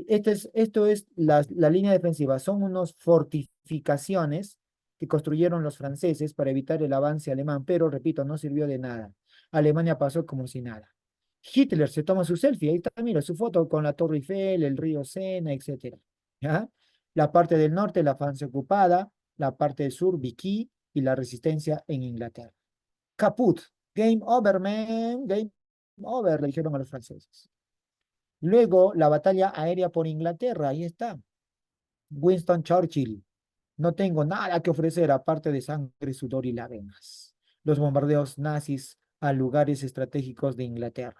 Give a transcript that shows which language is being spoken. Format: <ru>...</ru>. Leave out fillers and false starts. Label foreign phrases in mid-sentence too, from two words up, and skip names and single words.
<es>Esto es la línea defensiva. Son unas fortificaciones que construyeron los franceses para evitar el avance alemán, pero repito, no sirvió de nada. Alemania pasó como si nada. Hitler se toma su selfie, ahí está, mira, su foto con la Torre Eiffel, el río Sena, etcétera. ¿Ya? La parte del norte, la Francia ocupada, la parte del sur, Vichy, y la resistencia en Inglaterra.</es> <en>Caput, game over, man, game over,</en> <es>le dijeron a los franceses. Luego, la batalla aérea por Inglaterra, ahí está. Winston Churchill, no tengo nada que ofrecer aparte de sangre, sudor y lágrimas. Los bombardeos nazis a lugares estratégicos de Inglaterra.</es>